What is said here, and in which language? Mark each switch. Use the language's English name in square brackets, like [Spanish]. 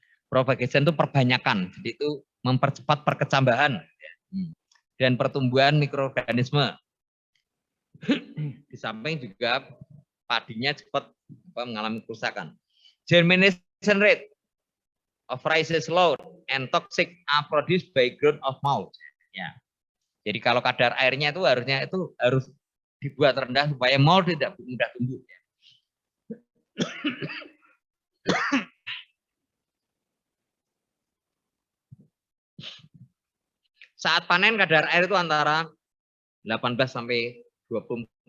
[Indonesian] Propagation itu perbanyakan, jadi itu mempercepat perkecambahan dan pertumbuhan mikroorganisme. Di samping juga padinya cepat mengalami kerusakan. [English] Germination rate of rice is low and toxic are produced by growth of mold. [Indonesian] Ya. Jadi kalau kadar airnya itu harus dibuat rendah supaya mold tidak mudah tumbuh. Ya. Saat panen kadar air itu antara 18 sampai 24.